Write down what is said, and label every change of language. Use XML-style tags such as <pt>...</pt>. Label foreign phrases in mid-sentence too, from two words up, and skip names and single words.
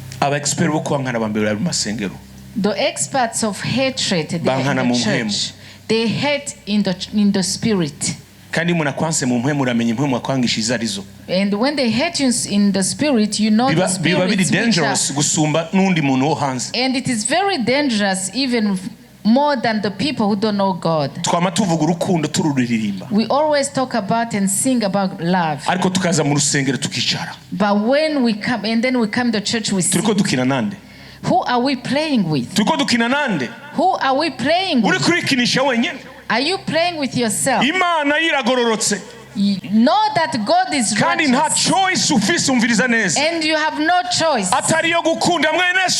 <rn>aba expert bo kwankana bambere bari masengero.</rn> <en>The experts of hatred, they are in the church. They hate in the spirit.</en> <rn>Kandi munakwanse mu mpemu uramenye impemu akwangishiza arizo.</rn> <en>And when they hate you in the spirit, you know the spirit.</en> <rn>Biba biri dangerous gusumba nundi muntu wo hanze.</rn> <en>And it is very dangerous even more than the people who don't know God.</en> <rn>Twama tuvuga urukundo tururirimba.</rn> <en>We always talk about and sing about love.</en> <rn>Ariko tukaza mu rusengero tukicara.</rn> <en>But when we come and then we come to church we sing.</en> <rn>Turiko dukina nande?</rn> <en>Who are we playing with?</en> <rn>Turiko dukina nande?</rn> <en>Who are we playing with?</en> <rn>Uri kurikinisha wenyene.</rn> <en>Are you playing with yourself?</en> <rn>Imana iragororotse.</rn> <en>Know that God is</en> <rn>kandi nta choice ufise umviriza neza.</rn> <en>And you have no choice.</en> <rn>Atari yo gukunda mwene so.</rn>